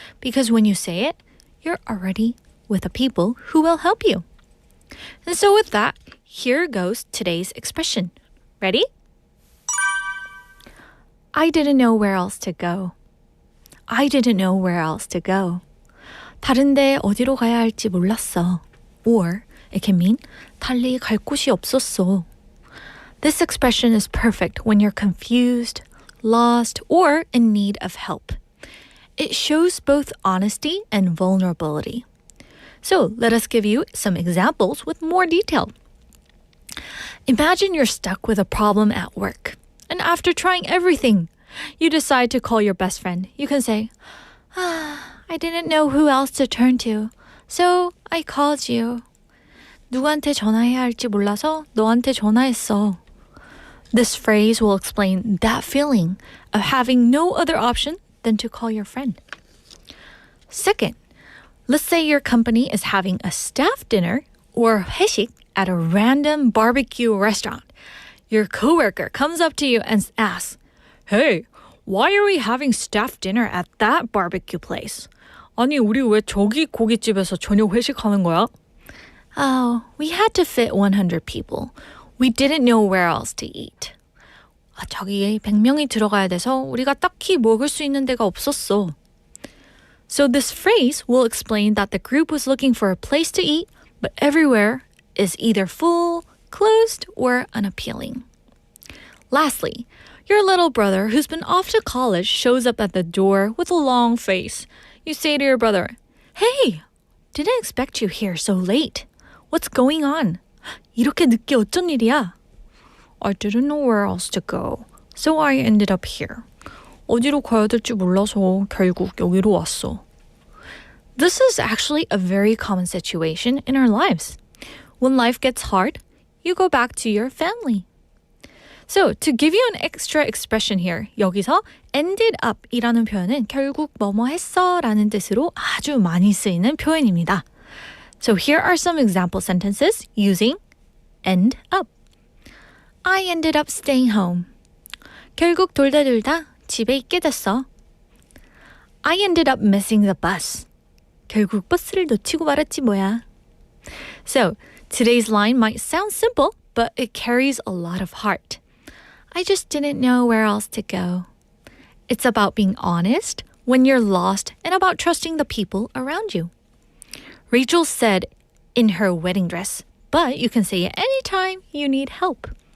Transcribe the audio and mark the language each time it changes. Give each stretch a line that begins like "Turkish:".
English: Because when you say it, you're already with the people who will help you. And so with that, here goes today's expression. Ready? I didn't know where else to go. I didn't know where else to go.
Korean: 다른데 어디로 가야 할지 몰랐어.
English: Or it can mean
Korean: 달리 갈 곳이 없었어.
English: This expression is perfect when you're confused, lost, or in need of help. It shows both honesty and vulnerability. So let us give you some examples with more detail. Imagine you're stuck with a problem at work. And after trying everything, you decide to call your best friend. You can say, I didn't know who else to turn to, so I called you.
Korean: 누구한테 전화해야 할지 몰라서 너한테 전화했어.
English: This phrase will explain that feeling of having no other option than to call your friend. Second, let's say your company is having a staff dinner or 회식 at a random barbecue restaurant. Your coworker comes up to you and asks, "Hey, why are we having staff dinner at that barbecue place?
Korean: 아니, 우리 왜 저기 고깃집에서 저녁 회식하는 거야?"
English: Oh, we had to fit 100 people. We didn't know where else to eat.
Korean: 저기에 100명이 들어가야 돼서 우리가 딱히 먹을 수 있는 데가 없었어.
English: So this phrase will explain that the group was looking for a place to eat, but everywhere is either full, closed, or unappealing. Lastly, your little brother who's been off to college shows up at the door with a long face. You say to your brother, "Hey, didn't expect you here so late. What's going on?
Korean: 이렇게 늦게 어쩐 일이야?"
English: I didn't know where else to go, so I ended up here.
Korean: 어디로 가야 될지 몰라서 결국 여기로 왔어.
English: This is actually a very common situation in our lives. When life gets hard, you go back to your family. So, to give you an extra expression here,
Korean: 여기서 ended up 이라는 표현은 결국 뭐뭐 했어 라는 뜻으로 아주 많이 쓰이는 표현입니다.
English: So, here are some example sentences using end up. I ended up staying home.
Korean: 결국 돌다 집에 있게 됐어.
English: I ended up missing the bus.
Korean: 결국 버스를 놓치고 말았지 뭐야.
English: So, today's line might sound simple, but it carries a lot of heart. I just didn't know where else to go. It's about being honest when you're lost and about trusting the people around you. Rachel said in her wedding dress, but you can say it anytime you need help.